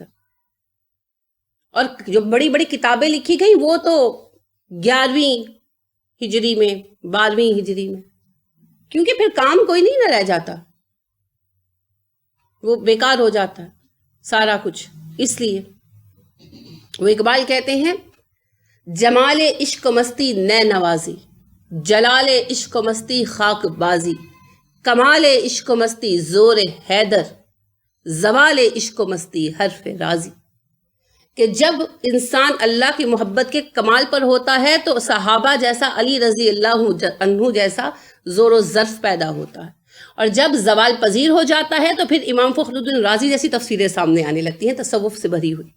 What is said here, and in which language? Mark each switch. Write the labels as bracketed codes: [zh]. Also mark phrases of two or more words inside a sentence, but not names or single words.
[ur] اور جو بڑی بڑی کتابیں لکھی گئیں وہ تو 11ویں ہجری میں، 12ویں ہجری میں، کیونکہ پھر کام کوئی نہیں نہ رہ جاتا، وہ بیکار ہو جاتا ہے سارا کچھ۔ اس لیے وہ اقبال کہتے ہیں، جمال عشق و مستی نے نوازی، جلال عشق و مستی خاک بازی، کمال عشق و مستی زور حیدر، زوال عشق و مستی حرف رازی۔ کہ جب انسان اللہ کی محبت کے کمال پر ہوتا ہے تو صحابہ جیسا، علی رضی اللہ عنہ جیسا زور و ظرف پیدا ہوتا ہے، اور جب زوال پذیر ہو جاتا ہے تو پھر امام فخر الدین رازی جیسی تفسیریں سامنے آنے لگتی ہیں، تصوف سے بھری ہوئی۔